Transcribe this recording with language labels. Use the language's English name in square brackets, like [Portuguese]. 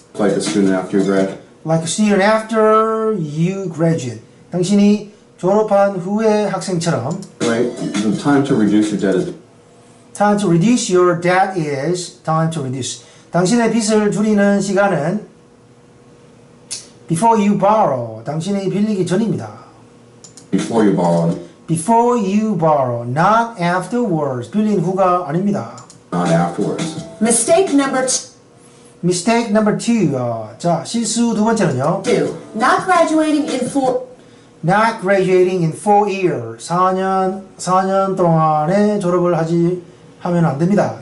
[English] like a student after you graduate. Like a student after you graduate. [Korean] 당신이 졸업한 후의 학생처럼. [English] Right? The time to reduce your debt is. Time to reduce your debt is time to reduce. [Korean] 당신의 빚을 줄이는 시간은 [English] before you borrow. [Korean] 당신이 빌리기 전입니다. [English] Before you borrow. Before you borrow, not afterwards. [Korean] 빌린 후가 아닙니다. [English] Not afterwards. Mistake number 2. Mistake number 2. [Korean] 자, 실수 두 번째는요. [English] Not graduating in 4. Not graduating in 4 years. [Korean] 4년 동안에 졸업을 하면 안 됩니다.